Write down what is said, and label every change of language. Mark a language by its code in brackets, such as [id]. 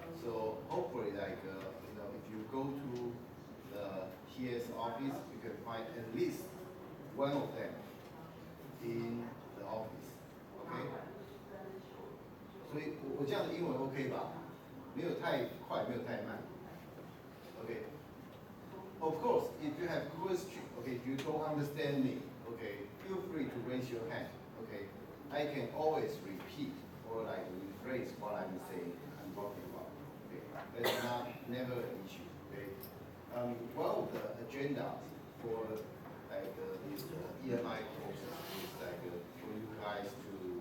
[en] So hopefully, like if you go to the TA's office, you can find at least one of them in the office. Okay. [zh] 所以我这样的英文 OK 吧？没有太快，没有太慢。Okay. [en] Of course, if you have question, okay, if you don't understand me, okay, feel free to raise your hand. Okay, I can always repeat or like rephrase what I'm saying. I'm talking about. Okay, that's never an issue. Okay. One of the agendas for like these EMI courses is like for you guys to